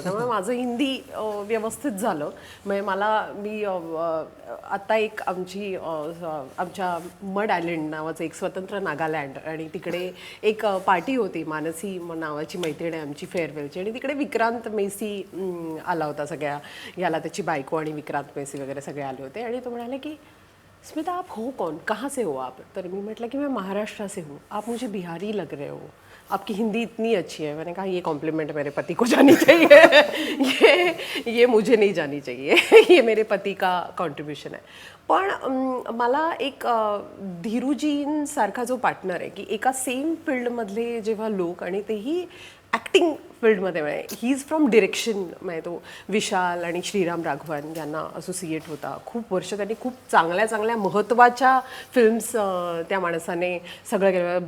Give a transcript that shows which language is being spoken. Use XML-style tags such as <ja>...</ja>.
<mr>त्यामुळे माझं हिंदी व्यवस्थित झालं. म्हणजे मी आता एक आमच्या मड आयलंड नावाचं एक स्वतंत्र नागालँड, आणि तिकडे एक पार्टी होती, मानसी नावाची मैत्रीण आहे आमची फेअरवेलची, आणि तिकडे विक्रांत मेसी आला होता. सगळ्या याला त्याची बायको आणि विक्रांत मेसी वगैरे सगळे आले होते. आणि तो म्हणाले की स्मिता</mr> <hi>आप हो कौन, कहाँ से हो आप?</hi> <mr>तर मी म्हटलं की</mr> <hi>मैं महाराष्ट्र से हूँ, आप मुझे बिहारी लग रहे हो, आपकी हिंदी इतनी अच्छी है. मैंने कहा ये कॉम्प्लीमेंट मेरे पति को जानी चाहिए, ये मुझे नहीं जानी चाहिए, ये मेरे पति का कॉन्ट्रीब्युशन आहे.</hi> <mr>पण मला एक धीरूजींसारखा जो पार्टनर आहे, की एका सेम फील्डमधले जेव्हा लोक, आणि तेही ॲक्टिंग फील्डमध्ये, म्हणजे</mr> <en>he is from direction,</en> <mr>म्हणजे तो विशाल आणि श्रीराम राघवन यांना असोसिएट होता खूप वर्ष. त्यांनी खूप चांगल्या महत्त्वाच्या फिल्म्स त्या माणसाने सगळं केलं.</mr>